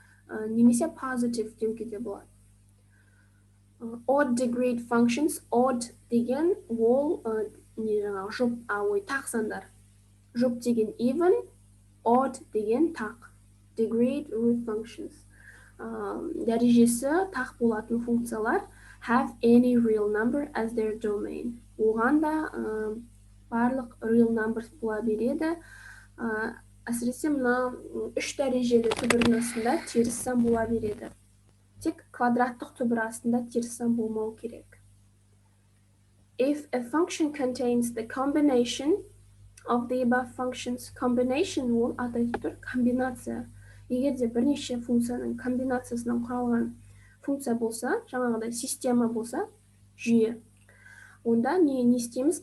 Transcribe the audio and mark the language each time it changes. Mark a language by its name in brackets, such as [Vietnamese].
[Kazakh] Немесе positive деуге де болады. [English] Odd degree functions, [Kazakh] odd деген ол жұп, тақ сандар. Жұп деген even, odd деген тақ. [English] Degree root functions. [Kazakh] Дәрежесі тақ болатын функциялар [English] have any real number as their domain. [Kazakh] Оған да барлық [English] real numbers [Kazakh] бола береді. Әсіресе мына 3 дәрежелі түбірдің астында теріс сан бола береді. Тек квадраттық түбір астында теріс сан болмау керек. [English] If a function contains the combination of the above functions, combination [Kazakh] ол атайды тұр, комбинация. Егерде бірнеше функцияның комбинациясынан құралған функция болса, жаңағыдай система болса, жүйе, онда не істейміз?